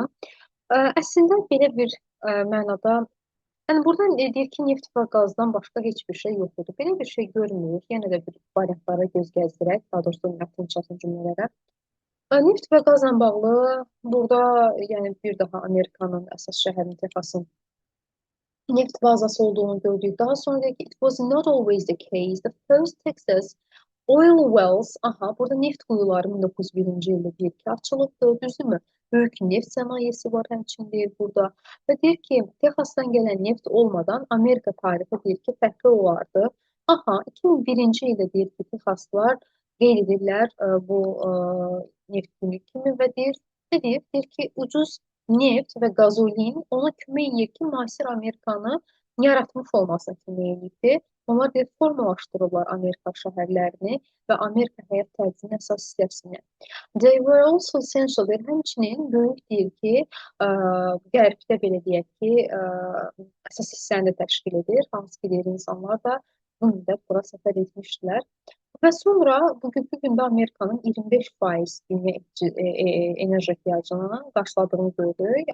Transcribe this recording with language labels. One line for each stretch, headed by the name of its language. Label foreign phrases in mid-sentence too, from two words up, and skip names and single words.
Azerbaijani: Əslində belə bir mənada, yəni buradan deyir ki, neft və qazdan başqa heç bir şey yoxdur. Belə bir şey görmürük. Yenə də bir variantlara göz gəzdirək, daha doğrusu mətin çatın cümlələrə. Neft və qazla bağlı burada yəni bir daha Amerikanın əsas şəhərinin Texasın neft bazası olduğunu gördük. Daha sonra deyək ki,
English: it was not always the case. The first Texas oil wells,
Azerbaijani: aha, burada neft quyuları 1901-ci ildə deyir ki, açılıbdır, düzdürmü? Böyük neft sənayesi var həmçinin deyir burada. Və deyir ki, Texasdan gələn neft olmadan Amerika tarixi deyir ki, fərqli olardı. Aha, 2001-ci ildə deyir ki, Texaslılar qeyd edirlər bu neft günü kimi və deyir ki, ucuz neft və qazolin ona kömək edir ki, müasir Amerikanı yaratmış olmasına kömək edir. Onlar deyir, formalaşdırırlar Amerika şəhərlərini və Amerika həyat tərzinin əsas hissəsini.
English: They were also essential.
Azerbaijani: Həmçinin böyük deyir ki, qərbdə belə deyək ki, əsas hissəni də təşkil edir. Hansı ki, deyir, insanlar da bunu da bura səfər etmişdilər. Və sonra bugünkü gündə Amerikanın 25% dünya enerji ehtiyacını qarşıladığını görürük.